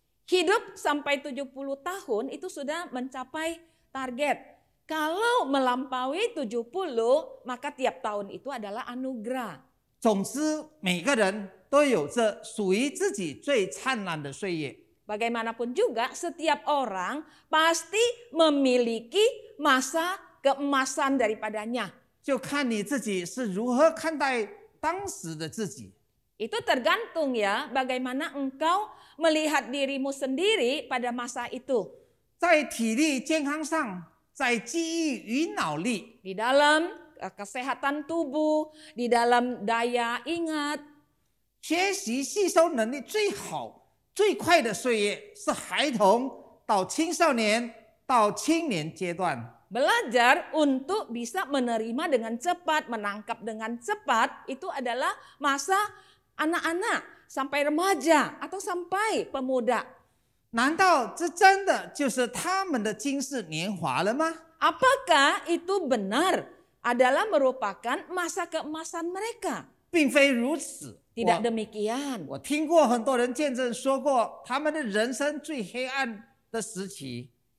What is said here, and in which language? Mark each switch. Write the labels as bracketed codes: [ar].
[id] Hidup sampai 70 tahun itu sudah mencapai target. Kalau melampaui 70, maka tiap tahun itu adalah anugerah. [zh] 总之，每个人都有着属于自己最灿烂的岁月。 [id] Bagaimanapun juga setiap orang pasti memiliki masa keemasan daripadanya. [zh] 就看你自己是如何看待当时的自己。 [id] Itu tergantung ya bagaimana engkau melihat dirimu sendiri pada masa itu. [zh] 在体力健康上，在记忆与脑力， [id] Di dalam kesehatan tubuh, di dalam daya ingat. [zh] 学习吸收能力最好、最快的岁月是孩童到青少年到青年阶段。 [id] Belajar untuk bisa menerima dengan cepat, menangkap dengan cepat, itu adalah masa anak-anak sampai remaja atau sampai pemuda. [zh] 难道这真的就是他们的今世年华了吗？ [id] Apakah itu benar adalah merupakan masa keemasan mereka? [zh] 并非如此。 [id] Tidak demikian. [zh] 我听过很多人见证说过，他们的人生最黑暗的时期。